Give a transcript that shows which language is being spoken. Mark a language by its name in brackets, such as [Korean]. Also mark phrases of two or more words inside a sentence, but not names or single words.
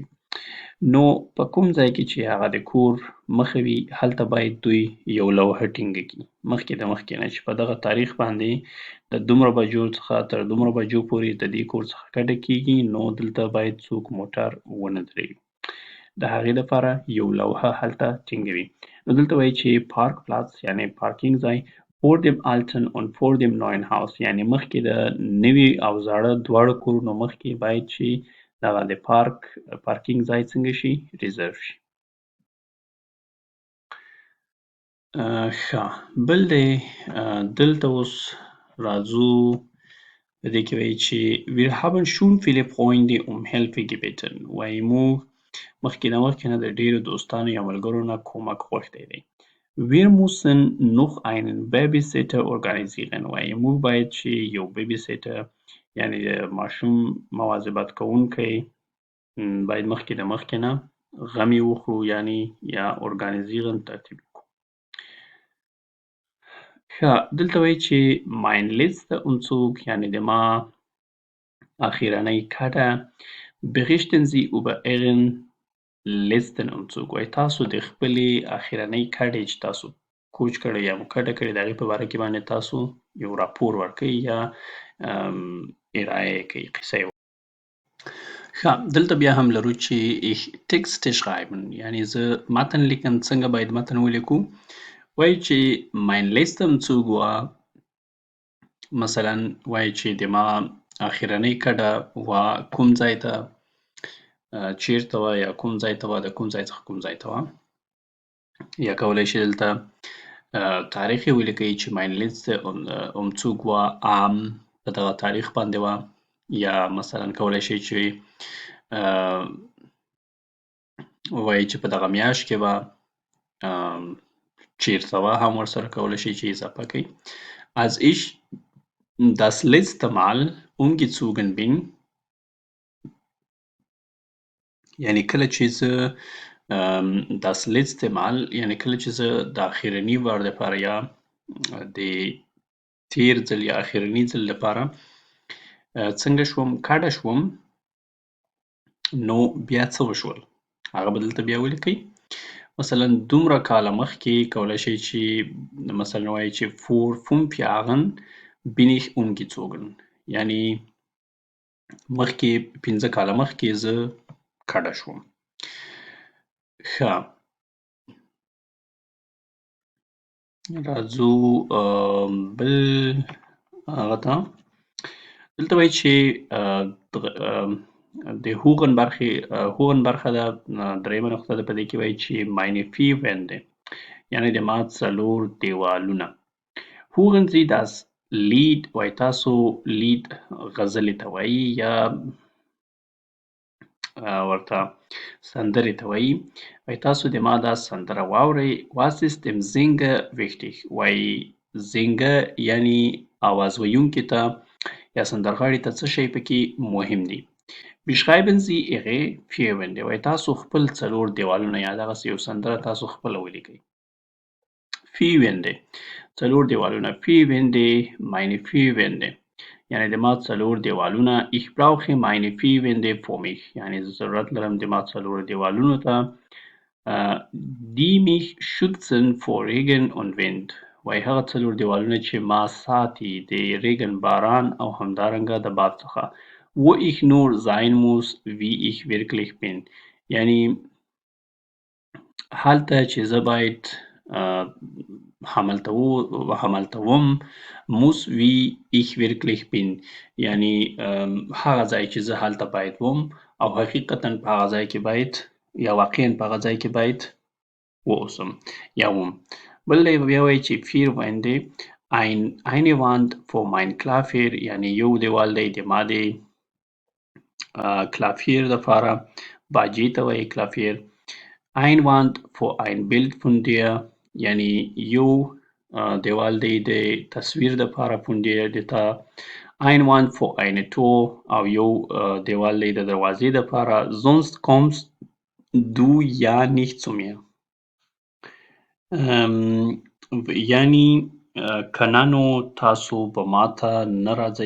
[Pashto] نو په کوم ځای کې چې هغه د کور مخه وي هلته باید دوی یو لوحه ټینګه کړي مخکې د مخکې نه چې په دغه تاریخ باندې د دومره بجو څخه تر دومره بجو پورې د دې کور څخه کډه کېږي نو دلته باید څوک موټر ونه درېږي. د هغې لپاره یو لوحه هلته ټینګوي. نو دلته وایي چې Parkplatz یعنې پارکینګ ځای [German] vor dem alten und vor dem neuen Haus [Pashto] یعنې مخکې د نوي او زاړه دواړو کورونو مخکې باید چې دغه د پارکینګ ځای څنګه شي ریزرو شي. ښه بل دی دلته اوس راځو په دې کې وایي چې [German] wir haben schon viele Freunde Hilfe gebeten [Pashto] وایي موږ مخکې نه د ډېرو دوستانو یا ملګرو نه کومک غوښتی دی. [German] Wir müssen noch einen Babysitter organisieren [Pashto] وایي موږ باید چې یو Babysitter یعنې د ماشوم مواظبت کوونکی باید مخکې د مخکې نه غم یې وخورو یعنې یا organisieren ترتیب کړو. [German] ښه دلته وایي چې mein letzter Umzug [Pashto] یعنې د ما اخیرنۍ کډه [German] berichten Sie über Ihren letzten Umzug. [Pashto] وایي تاسو د خپلې اخرنۍ کډې چې تاسو کوچ کړی یا مو کډه کړې د هغې په باره کې باندې تاسو یو راپور ورکوئ یا ارائه یې کوئ، قصه یې. ښه، دلته بیا هم لرو چې [German] ich Texte schreiben، [Pashto] یعنې زه متن لیکم. څنګه باید متن ولیکو؟ وایي چې [German] mein letzter Umzug war، [Pashto] مثلا وایي چې د ما اخرنۍ کډه وا کوم ځای ته، چیرته وه یا کوم ځای ته وه، د کوم ځای څخه کوم ځای ته وه. یا کولی شي دلته تاریخ یې ولیکئ چې [German] mein letzter Umzug war am، [Pashto] په دغه تاریخ باندې وه. یا مثلا کولی شي چې وایي چې په دغه میاشت کې وه، چیرته وه هم ورسره کولی شي چې اضافه کړئ. [German] Als ich das letzte Mal umgezogen bin، [Pashto] یعنې کله چې زه [German] das letzte Mal، [Pashto] یعنې کله چې زه د اخرني وار دپاره یا د تیر ځل یا اخرني ځل لپاره څنګه شوم، کډه شوم، نو بیا څه وشول؟ هغه به دلته بیا ولیکئ. مثلا دومره کاله مخکې کولی شئ چې مثلا وایي چې [German] vor 5 Jahren bin ich umgezogen، [Pashto] یعنې مخکې 15 کاله مخکې زه کډه شوم. ښه، راځو بل هغه ته. دلته وایي چې د هوغن برخه ده. درېیمه نقطه ده په دې کې وایي چې [German] meine vier Wände، [Pashto] یعنې د ما څلور دیوالونه. [German] هوغن Sie das Lied، [Pashto] وایي تاسو لید غزلې ته وایي یا ورته سندرې ته وایي. وایي تاسو د ما دا سندره واورئ. [German] Was ist dem Sänger wichtig؟ [Pashto] وایي Sänger یعنې آواز ویونکي ته یا سندرغاړي ته څه شی پکې مهم دي. [German] Beschreiben Sie Ihre vier Wände، [Pashto] وایي تاسو خپل څلور دیوالونه یا دغسې یو سندره تاسو خپله ولیکئ. [German] Vier Wände، [Pashto] څلور دیوالونه. [German] Vier Wände، meine vier Wände، [Pashto] یعنې د ما څلور دیوالونه. [German] Ich brauche meine vier Wände für mich، [Pashto] یعنې زه ضرورت لرم د ما څلور دیوالونو ته. [German] Die mich schützen vor Regen und Wind، [Pashto] وایي هغه څلور دیوالونه چې ما ساتي د ریګن، باران او همدارنګه د باد څخه. [German] Wo ich nur sein muss wie ich wirklich bin، [Pashto] یعنې هلته چې زه باید همالته وم [German] muss wie ich wirklich bin، [Pashto] یعنې هغه ځای چې زه هلته باید وم او حقیقتا په هغه ځای کې باید یا واقعا په هغه ځای کې باید واوسم یا وم. بل دی بیا وایي چې [German] vier Wände، eine Wand für mein Klavier، [Pashto] یعنې یو دیوال دی د ما د کلافیر دپاره، باجې ته وایي کلافیر. [German] Ein Wand für ein Bild von dir، [Pashto] یعنې یو دیوال دی د تصویر دپاره [German] von dir [Pashto] د تا. [German] Ein Wand für eine Tür، [Pashto] او یو دیوال دی د دروازې دپاره. [German] Sonst kommst du ja nicht zu mir، [Pashto] یعنې که نه نو تاسو به ما ته نه راځئ.